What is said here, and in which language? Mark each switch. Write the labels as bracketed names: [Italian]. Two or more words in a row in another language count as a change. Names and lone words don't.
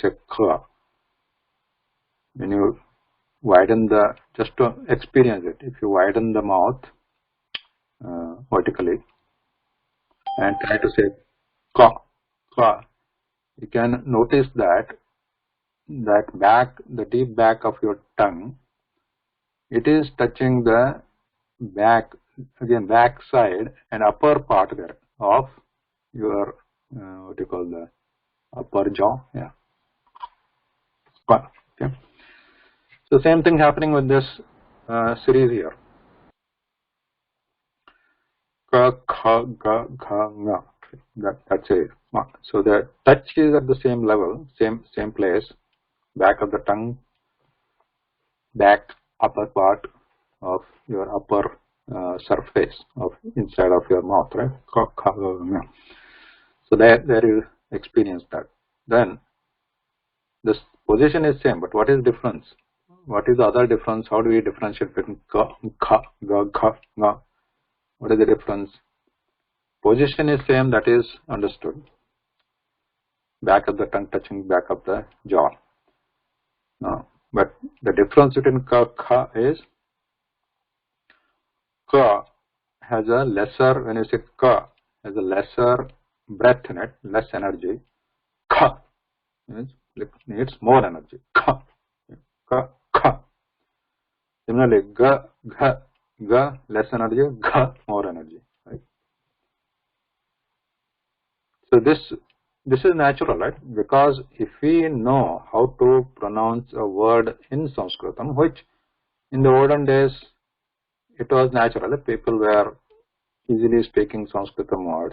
[English] say kha, when you widen the, just to experience it, if you widen the mouth vertically and try to say ka, ka, you can notice that back, the deep back of your tongue, it is touching the back, again back side and upper part there of your what do you call the upper jaw. Yeah. Okay. So same thing happening with this series here. Ka, kha, ga, gha, nga. That's it. So the touch is at the same level, same place, back of the tongue, back upper part of your upper surface of inside of your mouth, right? So there you experience that. Then this position is same, but what is difference? What is the other difference? How do we differentiate between ka, kha, ga, gha, nga? What is the difference? Position is same, that is understood. Back of the tongue touching back of the jaw. No. But the difference between ka, kha is ka has a lesser, when you say ka, has a lesser breath in it, less energy. Kha needs more energy. Kha, ka, kha. Similarly, ga, gha, ga, less energy, gha, more energy. Right? So this is natural, right? Because if we know how to pronounce a word in Sanskritam, which in the olden days it was natural, people were easily speaking Sanskritam words.